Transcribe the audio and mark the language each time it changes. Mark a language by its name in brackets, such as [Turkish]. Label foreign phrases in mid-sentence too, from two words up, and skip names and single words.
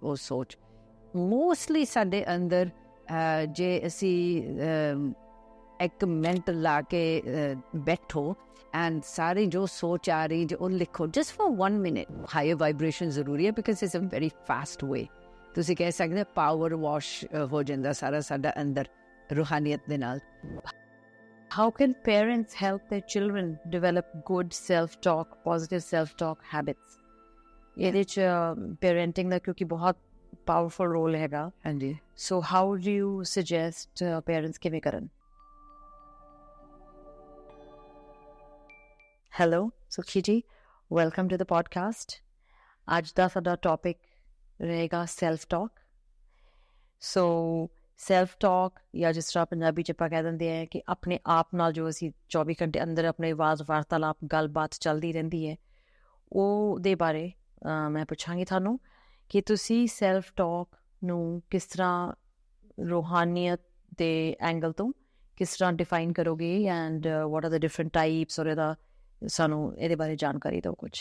[Punjabi] ਉਹ ਸੋਚ ਮੋਸਟਲੀ ਸਾਡੇ ਅੰਦਰ ਜੇ ਅਸੀਂ ਇੱਕ ਮਿੰਟ ਲਾ ਕੇ ਬੈਠੋ ਐਂਡ ਸਾਰੀ ਜੋ ਸੋਚ ਆ ਰਹੀ ਉਹ ਲਿਖੋ, [English] just for [Punjabi] 1 ਮਿੰਟ। [English] higher vibration [Punjabi] ਜ਼ਰੂਰੀ ਹੈ [English] because it's a very fast way. [Punjabi] ਤੁਸੀਂ ਕਹਿ ਸਕਦੇ ਪਾਵਰ ਵਾਸ਼ ਹੋ ਜਾਂਦਾ ਸਾਰਾ ਸਾਡਾ ਅੰਦਰ ਰੂਹਾਨੀਅਤ ਦੇ ਨਾਲ। [English] How can parents help their children develop good self-talk, positive self-talk habits? [Punjabi] ਇਹਦੇ 'ਚ parenting ਦਾ ਕਿਉਂਕਿ ਬਹੁਤ [English] powerful role [Punjabi] ਹੈਗਾ। ਹਾਂਜੀ। [English] So how do you suggest parents [Punjabi] ਕਿਵੇਂ ਕਰਨ? [English] Hello, Sukhi ji. Welcome to the podcast. [Punjabi] ਅੱਜ ਦਾ ਸਾਡਾ topic ਰਹੇਗਾ self-talk. So self-talk ਜਾਂ ਜਿਸ ਤਰ੍ਹਾਂ ਪੰਜਾਬੀ 'ਚ ਆਪਾਂ ਕਹਿ ਦਿੰਦੇ ਆ ਕਿ ਆਪਣੇ ਆਪ ਨਾਲ ਜੋ ਅਸੀਂ 24 ਘੰਟੇ ਅੰਦਰ ਆਪਣੇ ਆਵਾਜ਼ ਵਾਰਤਾਲਾਪ ਗੱਲਬਾਤ ਚੱਲਦੀ ਰਹਿੰਦੀ ਹੈ, ਉਹ ਦੇ ਬਾਰੇ ਮੈਂ ਪੁੱਛਾਂਗੀ ਤੁਹਾਨੂੰ ਕਿ ਤੁਸੀਂ self-talk ਨੂੰ ਕਿਸ ਤਰ੍ਹਾਂ ਰੂਹਾਨੀਅਤ ਦੇ ਐਂਗਲ ਤੋਂ ਕਿਸ ਤਰ੍ਹਾਂ ਡਿਫਾਈਨ ਕਰੋਗੇ [English] and what are the different types, [Punjabi] ਔਰ ਇਹਦਾ ਸਾਨੂੰ ਇਹਦੇ ਬਾਰੇ ਜਾਣਕਾਰੀ ਦਿਓ ਕੁਛ।